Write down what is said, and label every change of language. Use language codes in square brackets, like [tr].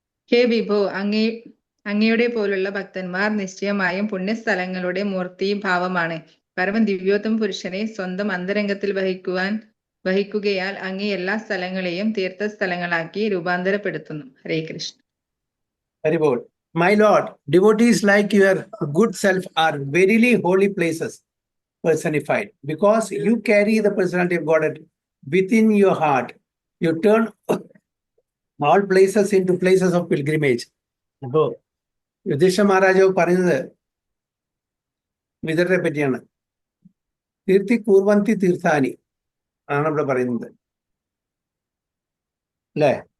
[ml] ഹേ വിഭോ, അങ്ങയുടെ പോലുള്ള ഭക്തന്മാർ നിശ്ചയമായും പുണ്യസ്ഥലങ്ങളുടെ മൂർത്തിഭാവമാണ്. പരമ ദിവ്യോത്തമ പുരുഷനെ സ്വന്തം അന്തരംഗത്തിൽ വഹിക്കുകയാൽ അങ്ങേ എല്ലാ സ്ഥലങ്ങളെയും തീർത്ഥസ്ഥലങ്ങളാക്കി രൂപാന്തരപ്പെടുത്തുന്നു. ഹരേ Krishna. ഹരിബോൾ. [en] My Lord, devotees like your good self are verily holy places personified. Because you carry the personality of God within your heart, you turn all places into places of pilgrimage. [ml] അപ്പോ യുധിഷ്ഠിര മഹാരാജാവ് പറയുന്നത് വിതുരരെ പറ്റിയാണ്. [sa] തീർത്ഥി കൂർവന്തി തീർത്ഥാനി [ml] ആണ് ഇവിടെ പറയുന്നത്, അല്ലേ?